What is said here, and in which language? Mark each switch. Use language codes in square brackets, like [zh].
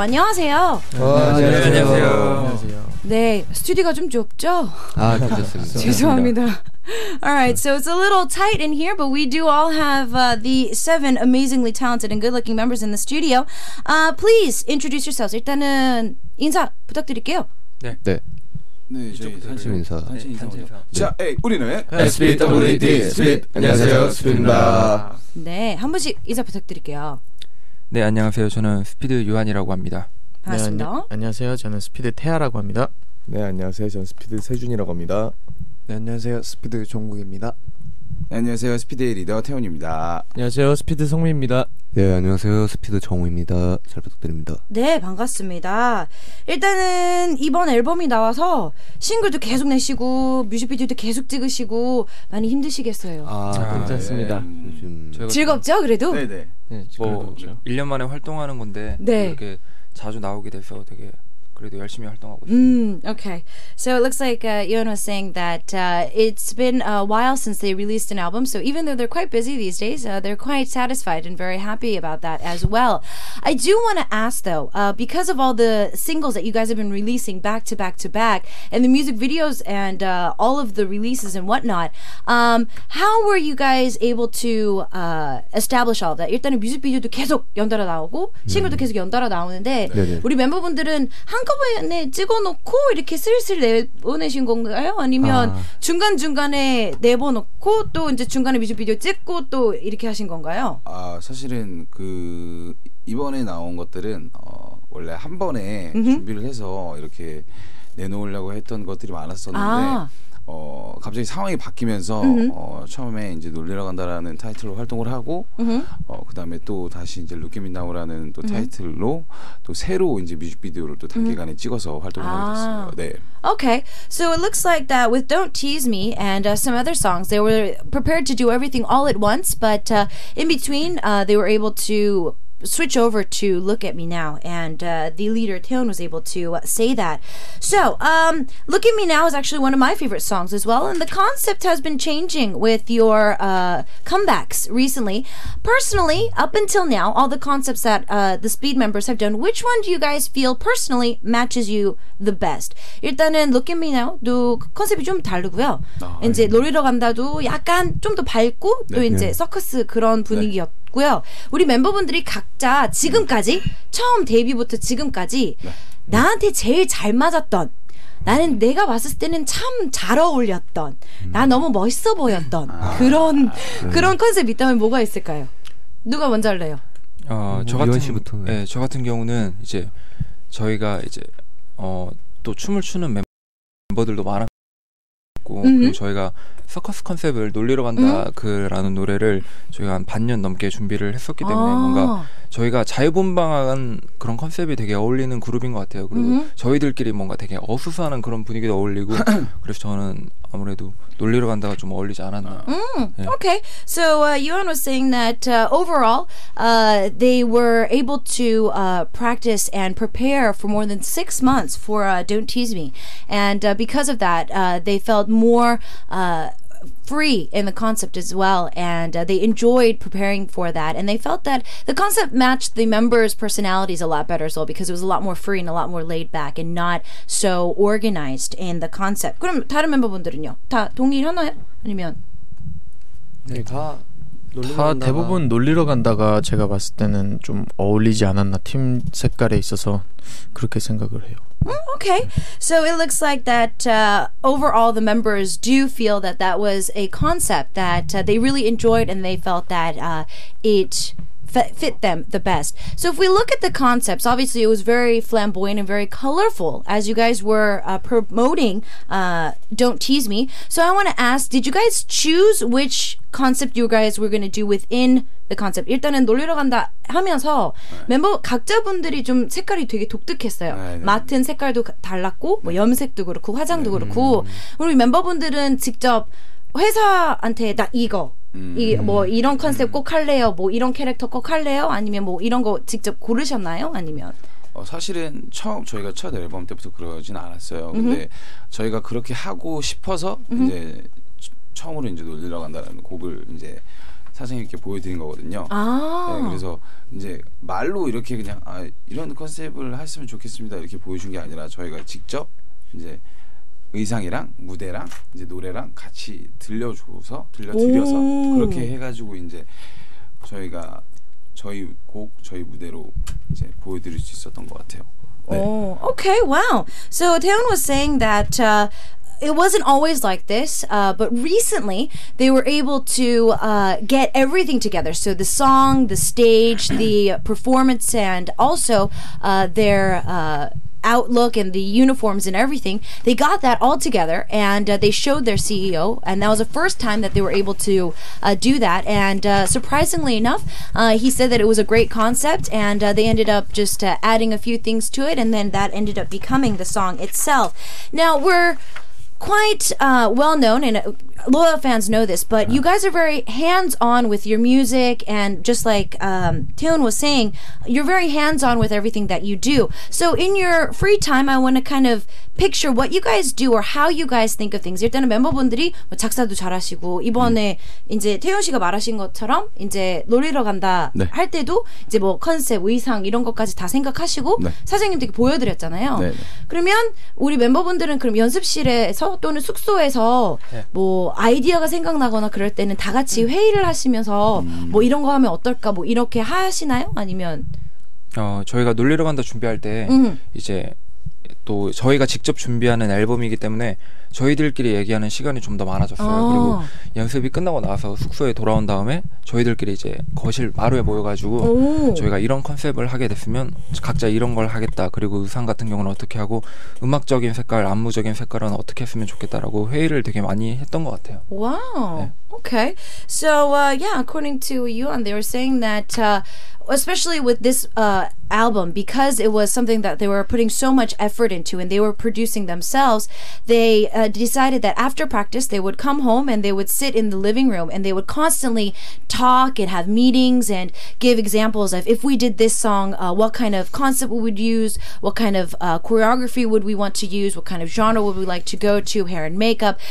[ko] 안녕하세요. 안녕하세요. 네, 스튜디오가 좀 좁죠? 아, 괜찮습니다. 죄송합니다. [en] Alright, so it's a little tight in here, but we do all have the 7 amazingly talented and good-looking members in the studio. Please introduce yourselves. [ko] 일단은 인사 부탁드릴게요. 네, 저희 단신 인사. 자, 우리는 SPWD 스핏. 안녕하세요, 스핏입니다. 네, 한 분씩 인사 부탁드릴게요. 네, 안녕하세요. 저는 스피드 요한이라고 합니다. 반갑습니다. 네, 안녕하세요. 저는 스피드 태아라고 합니다. 네, 안녕하세요. 저는 스피드 세준이라고 합니다. 네, 안녕하세요. 스피드 종국입니다. 네, 안녕하세요. 스피드의 리더 태훈입니다. 안녕하세요. 스피드 성민입니다. 네, 안녕하세요. 스피드 정우입니다. 잘 부탁드립니다. 네, 반갑습니다. 일단은 이번 앨범이 나와서 싱글도 계속 내시고 뮤직비디오도 계속 찍으시고 많이 힘드시겠어요. 괜찮습니다. 요즘 즐겁죠, 그래도? 네네. 네, 뭐 1년 만에 활동하는 건데 네. 이렇게 자주 나오게 돼서 되게 그래도 열심히 활동하고 있어요. [en] Okay. So it looks like Yoon was saying that it's been a while since they released an album. So even though they're quite busy these days, they're quite satisfied and very happy about that as well. I do want to ask though, because of all the singles that you guys have been releasing back to back to back, and the music videos and all of the releases and whatnot, how were you guys able to establish all of that? [ko] 일단은 뮤직비디오도 계속 연달아 나오고 싱글도 계속 연달아 나오는데 네네. 우리 멤버분들은 한꺼번에 찍어놓고 이렇게 슬슬 내보내신 건가요? 아니면 중간중간에 내보놓고 또 이제 중간에 뮤직비디오 찍고 또 이렇게 하신 건가요? 사실은 그 이번에 나온 것들은 원래 한 번에 준비를 해서 이렇게 내놓으려고 했던 것들이 많았었는데 갑자기 상황이 바뀌면서 처음에 이제 놀리러 간다라는 타이틀로 활동을 하고 그 다음에 또 다시 이제 Look at Me Now라는 또 타이틀로 또 새로 이제 뮤직비디오를 또 단기간에 찍어서 활동을 하게 됐어요. 네. [en] Okay, so it looks like that with Don't Tease Me and some other songs, they were prepared to do everything all at once, but in between, they were able to switch over to Look at Me Now, and the leader Taeyeon was able to say that. So Look at Me Now is actually one of my favorite songs as well, and the concept has been changing with your comebacks recently. Personally, up until now, all the concepts that the Speed members have done, which one do you guys feel personally matches you the best? [ko] 일단은 Look at Me Now도 컨셉이 좀 다르고요. 이제 놀이러 간다도 약간 좀 더 밝고 또 이제 서커스 그런 분위기였고 우리 멤버분들이 각자 지금까지 처음 데뷔부터 지금까지 나한테 제일 잘 맞았던, 나는 내가 봤을 때는 참 잘 어울렸던, 나 너무 멋있어 보였던 그런 컨셉이 있다면 뭐가 있을까요? 누가 먼저 할래요? 유한 씨부터. 네, 저 같은 경우는 이제 저희가 이제 또 춤을 추는 멤버들도 많았고 그리고 저희가 서커스 컨셉을 놀리러 간다 그라는 노래를 저희가 한 반년 넘게 준비를 했었기 때문에 뭔가 저희가 자유분방한 그런 컨셉이 되게 어울리는 그룹인 것 같아요. 그리고 저희들끼리 뭔가 되게 어수선한 그런 분위기도 어울리고 그래서 저는 아무래도 놀리러 간다가 좀 어울리지 않았나. 네. [en] Okay, so Yoon was saying that overall they were able to practice and prepare for more than 6 months for Don't Tease Me, and because of that they felt more free in the concept as well, and they enjoyed preparing for that, and they felt that the concept matched the members' personalities a lot better as well, because it was a lot more free and a lot more laid back and not so organized in the concept. [ko] 그럼 다른 멤버분들은요? 다 동의하나요? 아니면? 네, 다 대부분 놀리러 간다가 제가 봤을 때는 좀 어울리지 않았나, 팀 색깔에 있어서 그렇게 생각을 해요. [en] Okay, so it looks like that overall the members do feel that that was a concept that they really enjoyed, and they felt that it fit them the best. So if we look at the concepts, obviously it was very flamboyant and very colorful as you guys were promoting Don't Tease Me. So I want to ask, did you guys choose which concept you guys were going to do within the concept? [ko] 일단은 놀리러 간다 하면서 멤버 각자분들이 좀 색깔이 되게 독특했어요. 맡은 색깔도 달랐고 뭐 염색도 그렇고 화장도 그렇고 우리 멤버분들은 직접 회사한테 나 이거 뭐 이런 컨셉 꼭 할래요? 뭐 이런 캐릭터 꼭 할래요? 아니면 뭐 이런 거 직접 고르셨나요? 아니면? 사실은 저희가 첫 앨범 때부터 그러진 않았어요. 근데 저희가 그렇게 하고 싶어서 이제 처음으로 이제 놀리러 간다는 곡을 이제 사장님께 보여드린 거거든요. 네, 그래서 이제 말로 이렇게 그냥 이런 컨셉을 했으면 좋겠습니다 이렇게 보여준 게 아니라 저희가 직접 이제 의상이랑 무대랑 이제 노래랑 같이 들려드려서 그렇게 해가지고 이제 저희가 저희 곡 저희 무대로 이제 보여드릴 수 있었던 것 같아요. 네. [en] Oh, okay, wow. So Taeyeon was saying that it wasn't always like this, but recently they were able to get everything together. So the song, the stage, the performance, and also their outlook and the uniforms and everything. They got that all together, and they showed their CEO, and that was the first time that they were able to do that. And surprisingly enough, he said that it was a great concept, and they ended up just adding a few things to it, and then that ended up becoming the song itself. Now we're quite well known, and loyal fans know this, but you guys are very hands-on with your music, and just like Taeyeon was saying, you're very hands-on with everything that you do. So in your free time, I want to kind of picture what you guys do or how you guys think of things. [ko] 일단은 멤버분들이 뭐 작사도 잘하시고 이번에 이제 태훈 씨가 말하신 것처럼 이제 놀리러 간다 할 때도 이제 뭐 컨셉, 의상 이런 것까지 다 생각하시고 사장님들께 보여드렸잖아요. 그러면 우리 멤버분들은 그럼 연습실에서 또는 숙소에서 뭐 아이디어가 생각나거나 그럴 때는 다 같이 회의를 하시면서 뭐 이런 거 하면 어떨까 뭐 이렇게 하시나요? 아니면 저희가 놀리러 간다 준비할 때 이제 또 저희가 직접 준비하는 앨범이기 때문에 저희들끼리 얘기하는 시간이 좀 더 많아졌어요. 그리고 연습이 끝나고 나서 숙소에 돌아온 다음에 저희들끼리 이제 거실 마루에 모여가지고 저희가 이런 컨셉을 하게 됐으면 각자 이런 걸 하겠다. 그리고 의상 같은 경우는 어떻게 하고 음악적인 색깔, 안무적인 색깔은 어떻게 했으면 좋겠다라고 회의를 되게 많이 했던 것 같아요. [en] Wow. 네. Okay. So, yeah, according to Yuan, they were saying that especially with this album, because it was something that they were putting so much effort into and they were producing themselves, they decided that after practice they would come home and they would sit in the living room and they would constantly talk and have meetings and give examples of if we did this song, what kind of concept we would use, what kind of choreography would we want to use, what kind of genre would we like to go to, hair and makeup.